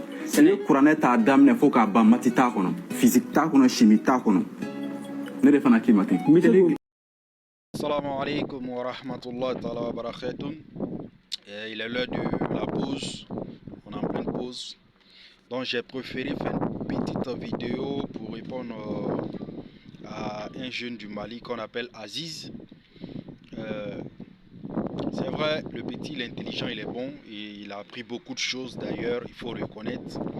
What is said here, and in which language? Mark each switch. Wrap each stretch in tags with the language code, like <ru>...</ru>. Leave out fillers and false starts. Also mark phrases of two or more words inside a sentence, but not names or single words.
<bm>le kuranɛ t'a daminɛ fo k'a ban mati t'a kɔnɔ physique t'a kɔnɔ chimie t'a kɔnɔ ne de fana k'i ma ten.</bm> <ar>السلام عليكم ورحمة الله تعالى وبركاته.</ar> <fr>Il est l'heure de la pause. On est en pleine pause. Donc j'ai préféré faire une petite vidéo pour répondre à un jeune du Mali qu'on appelle Aziz. C'est vrai, le petit, il est intelligent, il est bon et il a appris beaucoup de choses d'ailleurs, il faut reconnaître.</fr>